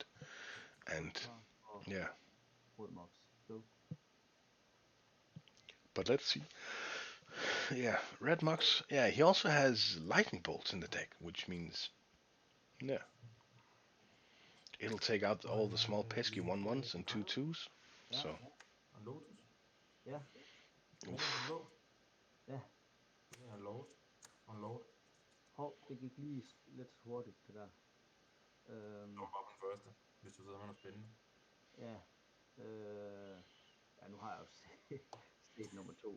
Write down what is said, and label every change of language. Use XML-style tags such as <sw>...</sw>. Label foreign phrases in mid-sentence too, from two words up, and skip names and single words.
<en>And yeah. But let's see. Yeah, Red Mox. Yeah, he also has lightning bolts in the deck, which means, yeah, it'll take out all the small pesky 1/1s and 2/2s. So.</en> <da>Og Lotus? Ja. Hvad er det blå? Ja. Det er en Lord. Og en Lord. Hov, det gik lige lidt hurtigt, det der. Det var bare den første, hvis du sidder med noget spændende. Ja. Ja, nu har jeg jo set nummer 2.</da>